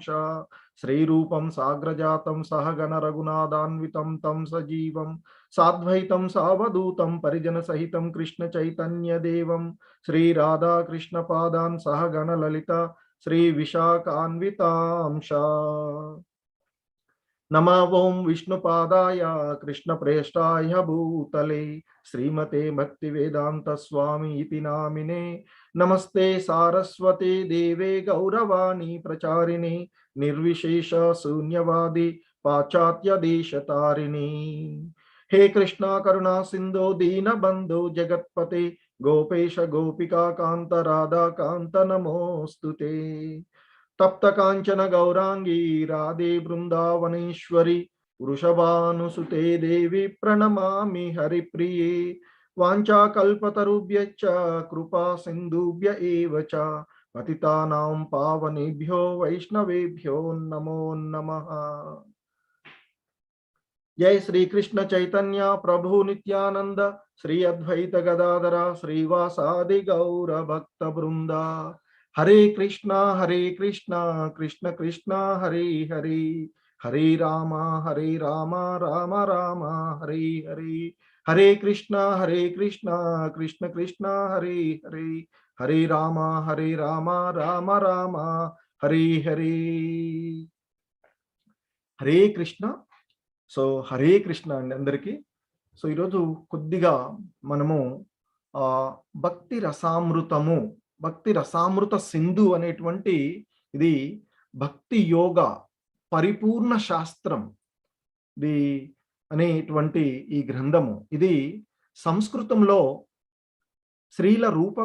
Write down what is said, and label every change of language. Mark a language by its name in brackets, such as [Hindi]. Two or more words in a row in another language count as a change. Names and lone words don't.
[Sanskrit] శ్రీరూపం సాగ్రజాతం సహగణ రఘునాథాన్వితం తం సజీవం సాద్వైతం సావధూతం పరిజన సహితం కృష్ణ చైతన్య దేవం శ్రీ రాధా కృష్ణ పాదాన్ సహగణ లలిత శ్రీ విశాఖాన్వితాంశ. नमः ओं विष्णुपादाय कृष्णप्रेष्ठाय भूतले श्रीमते भक्तिवेदांत स्वामी इति नामिने नमस्ते सारस्वते देवे गौरवाणी प्रचारिणे निर्विशेष शून्यवादी पाश्चात्य देशतारिणी। हे कृष्णा करुणा सिंधु दीन बंधु जगत्पते गोपेश गोपिका कांत राधा कांत नमोस्तुते। तप्त कांचन गौरांगी राधे वृंदावनेश्वरी वृषभानुसुते देवी प्रणमामि हरिप्रिये। वाञ्छाकल्पतरुभ्यश्च कृपा सिन्धुभ्य एव च पतितानां पावनेभ्यो वैष्णवेभ्यो नमो नमः। जय श्री कृष्ण चैतन्य प्रभु नित्यानंद श्री अद्वैत गदाधर श्रीवासादि गौर भक्त वृंदा। हरे कृष्णा कृष्ण कृष्णा हरे हरे हरे राम राम राम हरे हरे। हरे कृष्णा कृष्ण कृष्णा हरे हरे हरे राम राम राम हरे हरे। हरे कृष्ण। [Telugu] సో హరే కృష్ణ అండి అందరికీ. సో ఈరోజు కొద్దిగా మనము భక్తి రసామృత సింధు అనేటువంటి ఇది భక్తి యోగ పరిపూర్ణ శాస్త్రం ఇది అనేటువంటి ఈ గ్రంథము ఇది సంస్కృతంలో శ్రీల రూప